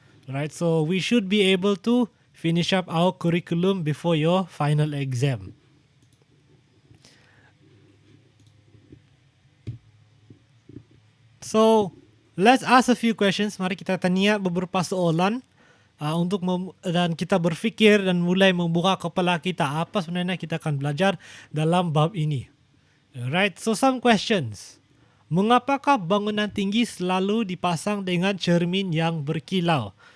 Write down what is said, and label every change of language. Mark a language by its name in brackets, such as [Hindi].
[English] Right, so we should be able to finish up our curriculum before your final exam. So, let's ask a few questions. [Malay] Mari kita tanya beberapa soalan dan kita berfikir dan mulai membuka kepala kita apa sebenarnya kita akan belajar dalam bab ini. [English] Alright, so some questions. [Malay] Mengapakah bangunan tinggi selalu dipasang dengan cermin yang berkilau?